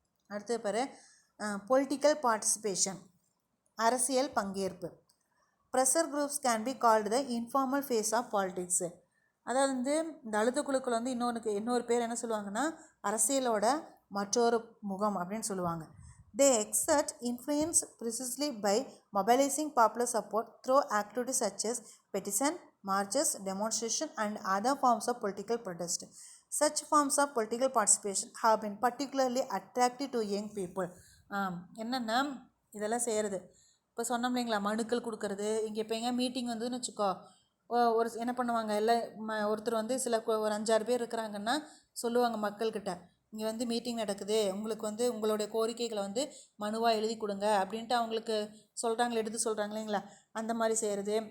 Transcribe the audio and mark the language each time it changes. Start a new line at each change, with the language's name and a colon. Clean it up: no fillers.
Tamil: அடுத்து பாரு, political participation, அரசியல் பங்கேற்பு.
English: Pressure groups can be called the informal face of politics.
Tamil: அதாவது வந்து இந்த அழுத்தக்குழுக்கள் வந்து இன்னொரு பேர் என்ன சொல்லுவாங்கன்னா அரசியலோட மற்றொரு முகம் அப்படின்னு சொல்லுவாங்க.
English: They exert influence precisely by mobilizing popular support through activities such as petition, marches, demonstration and other forms of political protest. Such forms of political participation have been particularly attractive to young people.
Tamil: என்னென்னா இதெல்லாம் செய்கிறது, இப்போ சொன்னோம் இல்லைங்களா, மனுக்கள் கொடுக்கறது. இங்கே இப்போ எங்கே மீட்டிங் வந்துன்னு வச்சுக்கோ, ஒரு என்ன பண்ணுவாங்க, எல்லாம் ஒருத்தர் வந்து ஒரு 5-6 பேர் இருக்கிறாங்கன்னா சொல்லுவாங்க மக்கள்கிட்ட, இங்கே வந்து மீட்டிங் நடக்குது, உங்களுக்கு வந்து உங்களுடைய கோரிக்கைகளை வந்து மனுவாக எழுதி கொடுங்க அப்படின்ட்டு அவங்களுக்கு எடுத்து சொல்கிறாங்க இல்லைங்களா, அந்த மாதிரி செய்கிறது.